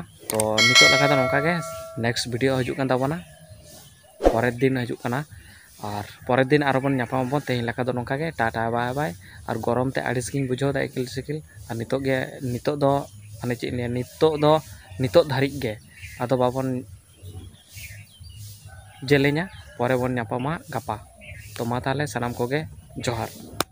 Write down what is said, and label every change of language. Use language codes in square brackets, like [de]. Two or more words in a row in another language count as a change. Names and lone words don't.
[sat] तो नितो लगा दो नोका गे [en] next video [sat] हजुग कान ताबोना, परेर दिन हजुग कना, और परेर दिन आरो बन ᱧᱟᱯᱟᱢᱟᱵᱚᱱ। तेहिं लगा दो नोका गे टाटा [en] bye bye. [sat] और गरम ते आड़िस गिन बुझाव दा एकिल सिकिल। और नितो दो माने चेक नितो धारिक गे आदो बाबन जेलेंया, परे बन ᱧᱟᱯᱟᱢᱟ गापा। तो मा ताहले सानाम कोगे जोहार।